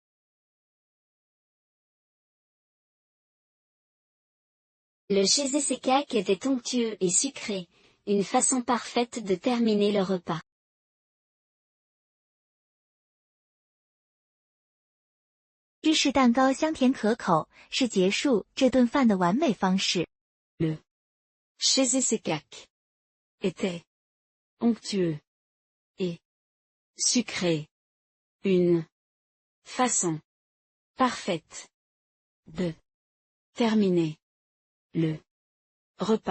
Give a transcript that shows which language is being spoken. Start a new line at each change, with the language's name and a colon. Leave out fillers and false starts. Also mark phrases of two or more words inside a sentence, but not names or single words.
French: Le chez Essekak était onctueux et sucré, une façon parfaite de terminer le repas. «
Chinese: 芝士蛋糕香甜可口，是结束这顿饭的完美方式。
French: Le chez Essekak était onctueux et sucré, une façon parfaite de terminer le repas.